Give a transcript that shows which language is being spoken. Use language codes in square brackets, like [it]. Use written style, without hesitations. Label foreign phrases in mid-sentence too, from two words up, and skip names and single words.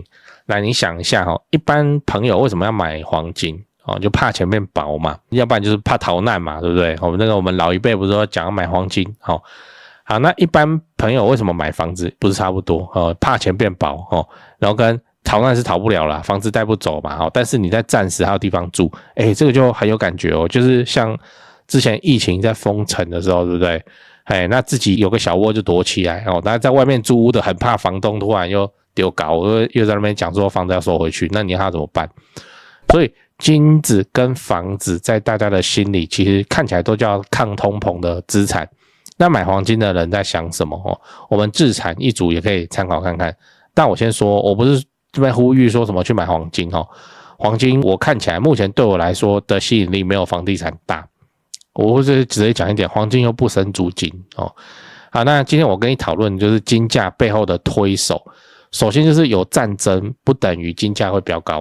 [zh] 來，你想一下一般朋友為什麼要買黃金就怕錢變薄嘛，要不然就是怕逃難嘛，對不對？我們老一輩不是說講要買黃金好，那一般朋友為什麼買房子？不是差不多怕錢變薄然後跟逃難是逃不了啦，房子帶不走嘛但是你在暫時還有地方住，這個就很有感覺就是像之前疫情在封城的時候，對不对？那自己有個小窩就躲起來那在外面租屋的很怕房東突然又丟高，又在那邊講說房子要收回去，那你要他怎麼辦？所以金子跟房子在大家的心裡其實看起來都叫抗通膨的資產。那買黃金的人在想什麼我們自產一組也可以參考看看。但我先說，我不是這邊呼籲說什麼去買黃金黃金我看起來目前對我來說的吸引力沒有房地產大。我會直接講一點，黃金又不生租金好，那今天我跟你討論就是金價背後的推手。首先就是有戰爭不等於金價會飆高。